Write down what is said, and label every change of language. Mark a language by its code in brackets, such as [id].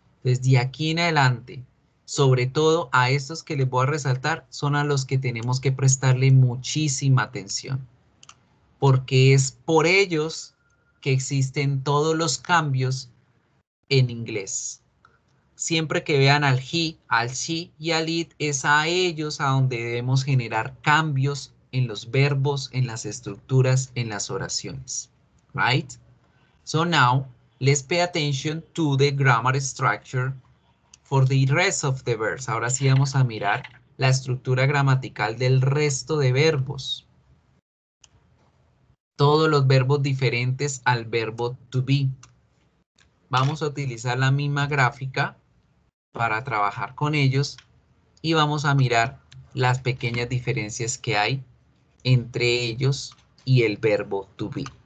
[es] Desde aquí en adelante, sobre todo a estos que les voy a resaltar, son a los que tenemos que prestarle muchísima atención, porque es por ellos que existen todos los cambios en inglés. Siempre que vean al he, al she y al it, es a ellos a donde debemos generar cambios en los verbos, en las estructuras, en las oraciones. [en] Right? So now, let's pay attention to the grammar structure for the rest of the verbs. [es] Ahora sí vamos a mirar la estructura gramatical del resto de verbos. Todos los verbos diferentes al verbo to be. Vamos a utilizar la misma gráfica para trabajar con ellos y vamos a mirar las pequeñas diferencias que hay entre ellos y el verbo to be.